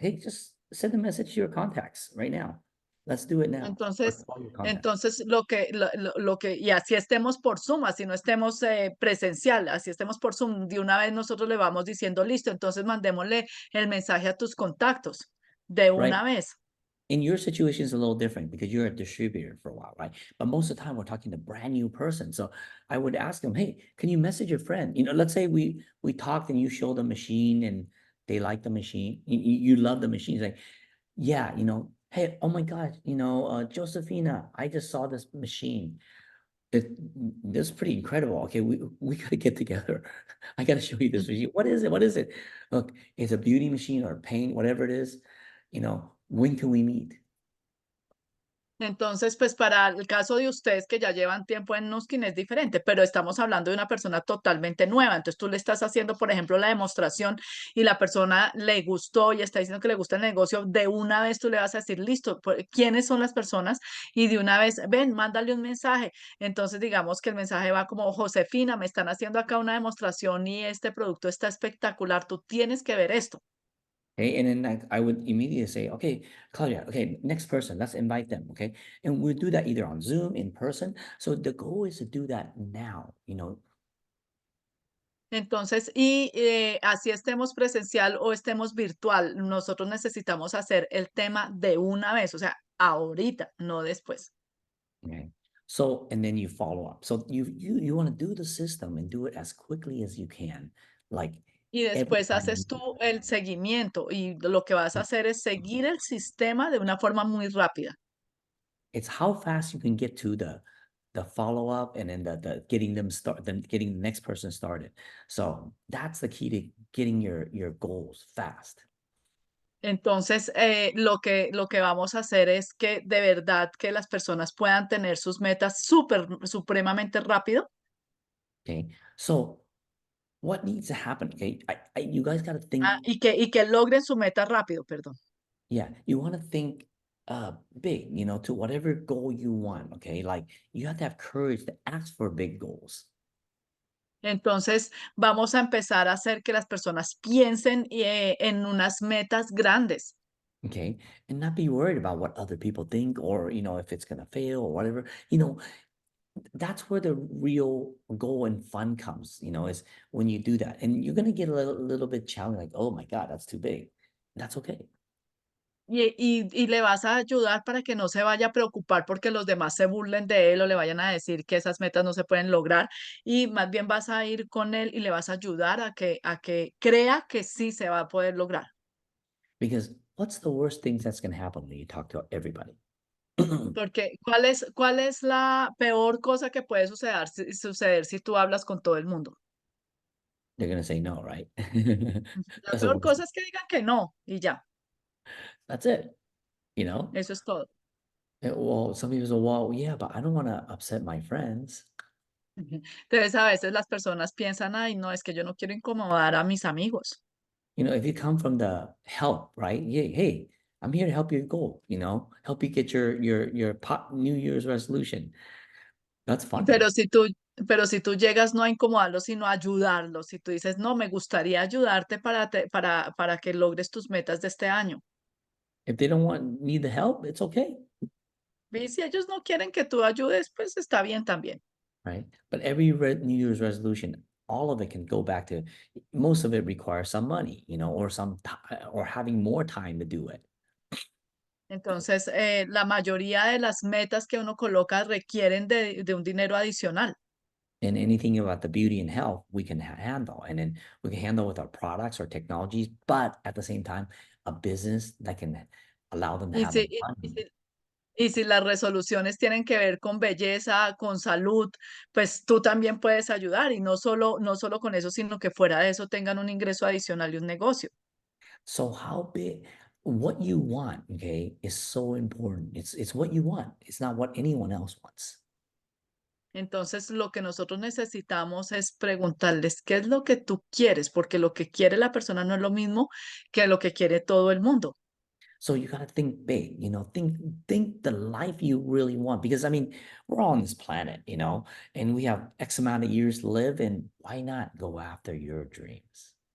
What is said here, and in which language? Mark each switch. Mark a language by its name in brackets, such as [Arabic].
[English] Hey, just send a message to your contacts right now. Let's do it now. Or [Spanish] Entonces, [English] call your contacts. [Spanish] entonces y así estemos por Zoom, así no estemos presencial, así estemos por Zoom, de una vez nosotros le vamos diciendo, listo, entonces mandémosle el mensaje a tus contactos, de [English] Right. [Spanish] una vez. [English] In your situation is a little different because you're a distributor for a while, right? But most of the time we're talking to brand new person. So I would ask them, hey, can you message your friend? Let's say we talked and you show the machine and they like the machine. You love the machine. It's like, yeah, hey, oh my God, Josephina, I just saw this machine. This is pretty incredible. Okay, we gotta get together. I gotta show you this machine. What is it? What is it? Look, it's a beauty machine or paint, whatever it is. When can we meet? [Spanish] Entonces, pues para el caso de ustedes que ya llevan tiempo en Nuskin es diferente, pero estamos hablando de una persona totalmente nueva. Entonces tú le estás haciendo, por ejemplo, la demostración y la persona le gustó y está diciendo que le gusta el negocio. De una vez tú le vas a decir, listo, ¿quiénes son las personas? Y de una vez, ven, mándale un mensaje. Entonces, digamos que el mensaje va como, Josefina, me están haciendo acá una demostración y este producto está espectacular. Tú tienes que ver esto. [English] Okay, and then I would immediately say, okay, Claudia, okay, next person, let's invite them, okay? And we'll do that either on Zoom, in person. So the goal is to do that now, [Spanish] Entonces, y así estemos presencial o estemos virtual, nosotros necesitamos hacer el tema de una vez, o sea, ahorita, no después. [English] Okay. So, and then you follow up. So you want to do the system and do it as quickly as you can. Like [Spanish] Y [English] every [Spanish] después [English] time [Spanish] haces tú el seguimiento y lo que vas a hacer es seguir el sistema de una forma muy rápida. [English] it's how fast you can get to the follow up and then the getting them start then getting the next person started. So that's the key to getting your goals fast. [Spanish] Entonces, lo que vamos a hacer es que de verdad que las personas puedan tener sus metas supremamente rápido. [English] Okay. So what needs to happen? Okay. You guys got to think, [Spanish] Y que logren su meta rápido, perdón. [English] yeah, you want to think big, to whatever goal you want. Okay. Like you have to have courage to ask for big goals. [Spanish] Entonces, vamos a empezar a hacer que las personas piensen en unas metas grandes. [English] Okay. And not be worried about what other people think or, if it's going to fail or whatever, that's where the real goal and fun comes, is when you do that. And you're going to get a little bit challenged, like, oh my God, that's too big. That's okay. [Spanish] Y le vas a ayudar para que no se vaya a preocupar porque los demás se burlen de él o le vayan a decir que esas metas no se pueden lograr. Y más bien vas a ir con él y le vas a ayudar a que crea que sí se va a poder lograr. [English] Because what's the worst things that's going to happen when you talk to everybody? [Spanish] Porque ¿cuál es la peor cosa que puede suceder si tú hablas con todo el mundo? [English] They're going to say no, right? [Spanish] La [English] That's the [Spanish] peor [English] worst. [Spanish] cosa es que digan que no y ya, [English] That's it. You know? [Spanish] eso es todo. [English] Well, some people say, well, yeah, but I don't want to upset my friends. [Spanish] Entonces, a veces las personas piensan, ay, no, es que yo no quiero incomodar a mis amigos. [English] You know, if you come from the help, right? Yeah, hey, I'm here to help your goal, help you get your New Year's resolution. That's funny. [Spanish] Pero si tú, pero si tú llegas no a incomodarlos, sino a ayudarlos, si tú dices, no, me gustaría ayudarte para que logres tus metas de este año. [English] If they don't need the help, it's okay, [Spanish] Y si ellos no quieren que tú ayudes, pues está bien también. [English] right? But every New Year's resolution, all of it can go back to, most of it requires some money, or or having more time to do it. [Spanish] Entonces, la mayoría de las metas que uno coloca requieren de un dinero adicional. [English] And anything about the beauty and health we can handle, and then we can handle with our products or technologies, but at the same time, a business that can allow them to [Spanish] Y [English] have [Spanish] si, [English] money. [Spanish] y si las resoluciones tienen que ver con belleza, con salud, pues tú también puedes ayudar y no solo con eso, sino que fuera de eso tengan un ingreso adicional y un negocio. [English] So what you want, okay, is so important. It's what you want. It's not what anyone else wants. [Spanish] Entonces, lo que nosotros necesitamos es preguntarles qué es lo que tú quieres, porque lo que quiere la persona no es lo mismo que lo que quiere todo el mundo. [English] So you got to think big, think the life you really want, because I mean, we're all on this planet, and we have X amount of years to live, and why not go after your dreams?